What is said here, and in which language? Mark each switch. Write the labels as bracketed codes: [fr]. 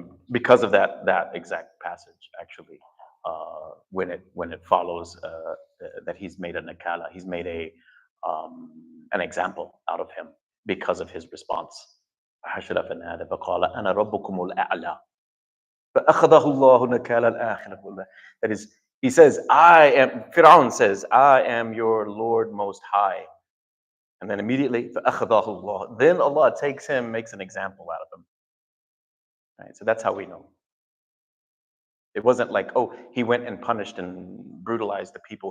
[en] Because of that exact passage, actually, when it follows that he's made a nakala, he's made an example out of him because of his response. [ar] حشر فنادى فقال أنا ربكم الأعلى فأخذه الله نكال الآخرة والأولى. [en] That is, he says, Fir'aun says, I am your Lord Most High. And then immediately, [ar] فأخذه الله. [en] Then Allah takes him, makes an example out of him. Right? So that's how we know. It wasn't like, oh, he went and punished and brutalized the people.